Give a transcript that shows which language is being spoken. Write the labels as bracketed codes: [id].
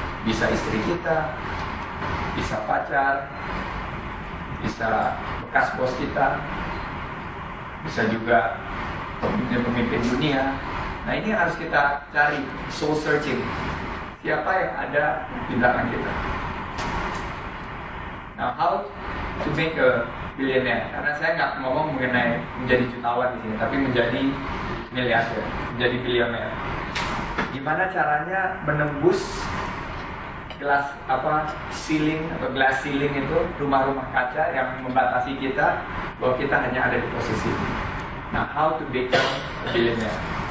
[id] Bisa istri kita, bisa pacar, bisa bekas bos kita, bisa juga pemimpin dunia. Nah, ini yang harus kita cari, soul searching. Siapa yang ada di belakang kita. [en] Now, how to make a billionaire? [id] Karena saya nggak ngomong mengenai menjadi jutawan di sini, tapi menjadi miliarder, menjadi billionaire. Gimana caranya menembus glass ceiling atau glass ceiling itu, rumah-rumah kaca yang membatasi kita bahwa kita hanya ada di posisi ini. [en] Nah, how to become a billionaire?